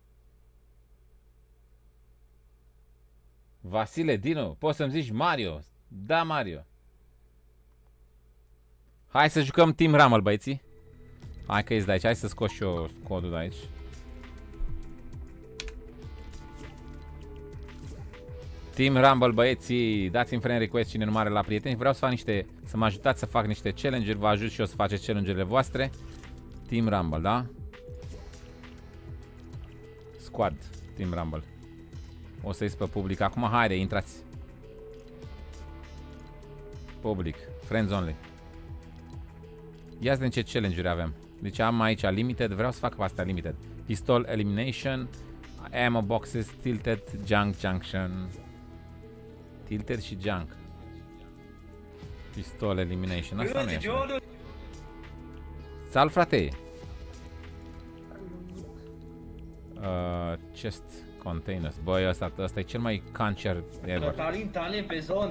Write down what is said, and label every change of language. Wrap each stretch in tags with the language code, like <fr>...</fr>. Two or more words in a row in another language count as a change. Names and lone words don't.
<ro>Vasile Dinu, poți să-mi zici Mario? Da, Mario. Hai să jucăm Team Rumble, băieții. Hai că ești de aici, hai să scot și eu codul de aici. Team Rumble, băieții, dați-mi</ro> <en>friend request</en> <ro>cine nu are la prieteni. Vreau să fac niște, să mă ajutați să fac niște challenge-uri, vă ajut și eu să faceți challenge-urile voastre. Team Rumble, da? Squad, Team Rumble. O să ies pe public acum, haide, intrați.</ro> <en>Public, friends only.</en> <ro>Ia să ce challenge-uri avem. Deci am aici limited, vreau să fac pe astea limited.</ro> <en>Pistol elimination, ammo boxes, tilted, junk junction.</en> <ro>Tilted și junk.</ro> <en>Pistol elimination,</en> <ro>asta nu e așa. Salut, frate!</ro> <en>Chest containers.</en> <ro>Băi, ăsta e cel mai cancer ever. pe zonă.</ro>